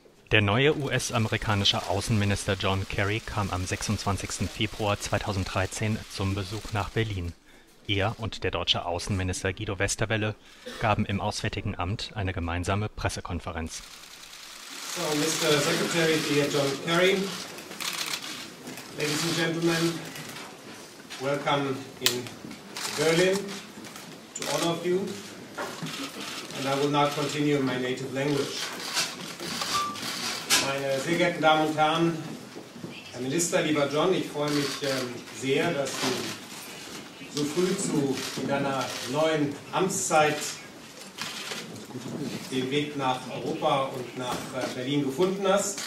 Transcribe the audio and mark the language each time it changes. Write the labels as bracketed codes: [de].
[de] Der neue US-amerikanische Außenminister John Kerry kam am 26. Februar 2013 zum Besuch nach Berlin. Er und der deutsche Außenminister Guido Westerwelle gaben im Auswärtigen Amt eine gemeinsame Pressekonferenz. [en] So, Mr. Secretary, dear John Kerry, ladies and gentlemen, welcome in Berlin to all of you, and I will now continue in my native language. [de] Meine sehr geehrten Damen und Herren, Herr Minister, lieber John, ich freue mich sehr, dass du so früh in deiner neuen Amtszeit den Weg nach Europa und nach Berlin gefunden hast.